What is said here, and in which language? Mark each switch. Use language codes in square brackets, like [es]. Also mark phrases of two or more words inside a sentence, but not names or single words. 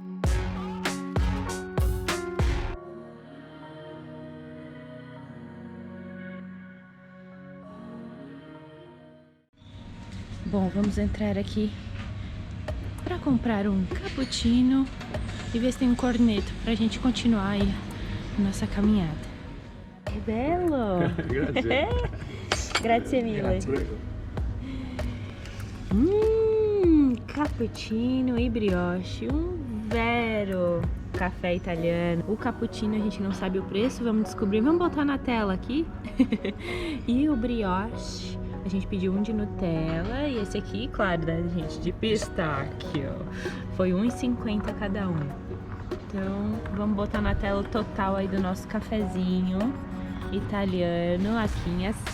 [pt] Bom, vamos entrar aqui para comprar um cappuccino e ver se tem um corneto pra gente continuar aí a nossa caminhada. [it] É bello! Grazie mille! Cappuccino e brioche, um vero café italiano. [pt] O cappuccino a gente não sabe o preço, vamos descobrir, vamos botar na tela aqui. E o brioche, a gente pediu um de Nutella e esse aqui, claro, da gente, de pistáquio. Foi R$1,50 cada um. Então, vamos botar na tela o total aí do nosso cafezinho italiano aqui em Assis.